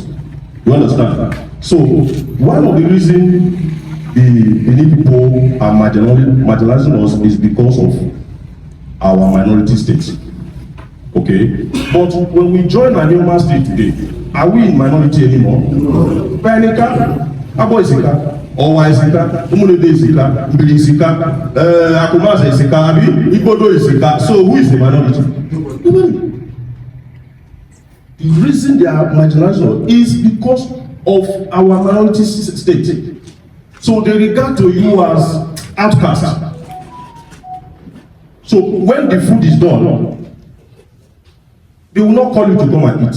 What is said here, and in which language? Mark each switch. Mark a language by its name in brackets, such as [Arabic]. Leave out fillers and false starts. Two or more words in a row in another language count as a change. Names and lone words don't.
[English] You understand? So, one of the reasons the Benin people are marginalizing us is because of our minority states. Okay? But when we join Anioma State today, are we in minority anymore? No. Panika, Abo Isika, Owa Isika, Umulede Isika, Mbili Isika, Akumaza Isika, Ibodo Isika. So who is the minority? Nobody. The reason they are marginalized is because of our minority state. So they regard to you as outcasts. So when the food is done, they will not call you to come and eat.